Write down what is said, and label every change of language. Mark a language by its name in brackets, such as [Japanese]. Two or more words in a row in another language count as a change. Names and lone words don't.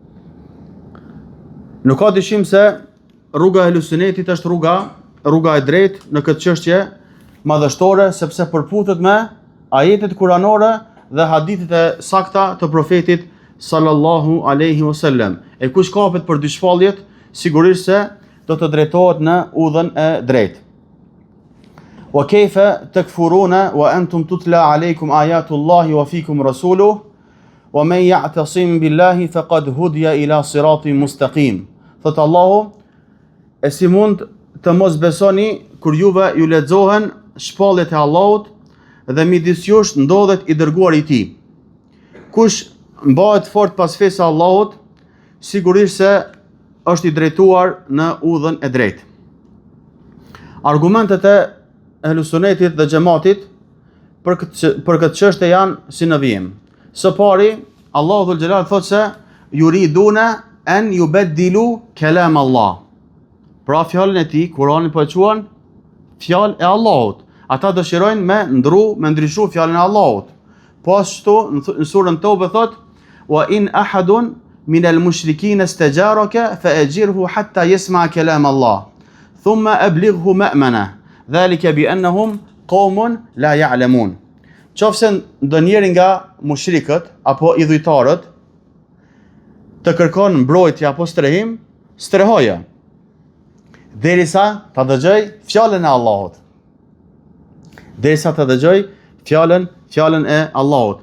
[Albanian] Nuk ka dyshim se rruga e Ehlusunetit është rruga e drejtë në këtë çështje madhështore, sepse përputet me ajetet kuranore dhe hadithet e sakta të profetit [Arabic] صلى الله عليه وسلم. [Albanian] E kush kapet për dy shpalljet, sigurisht se do të drejtohet në udhën e drejtë. [Arabic] وكيف تكفرون وأنتم تتلى عليكم آيات الله وفيكم رسوله ومن يعتصم بالله فقد هدي إلى صراط مستقيم. [Albanian] Thot Allahu, e si mund të mos besoni kur juve ju lexohen shpalljet e Allahut dhe midis jush ndodhet i dërguari i tij. Kush mbahet fort pas fesë Allahut, sigurisht se është i drejtuar në udhën e drejtë. Argumentet e Ehlusunetit dhe Xhamatit për këtë çështje janë si në vijim. Së pari, Allahu [Arabic] ذو الجلال [Albanian] thotë se [Arabic] يريدون أن يبدلوا كلام الله. [Albanian] Pra fjalën e tij, Kurani po e quajnë fjalë e Allahut. Ata dëshirojnë me ndryshu fjalën e Allahut. Po ashtu në surën Tobe thotë: [Arabic] "وإن أحد من المشركين استجارك فأجره حتى يسمع كلام الله ثم أبلغه مأمنه ذلك بأنهم قوم لا يعلمون." [Albanian] Qofse ndonjëri nga mushrikët apo idhujtarët të kërkon mbrojtje apo strehim, strehoje derisa ta dëgjoj fjalën e Allahut. Derisa ta dëgjoj fjalën e Allahut.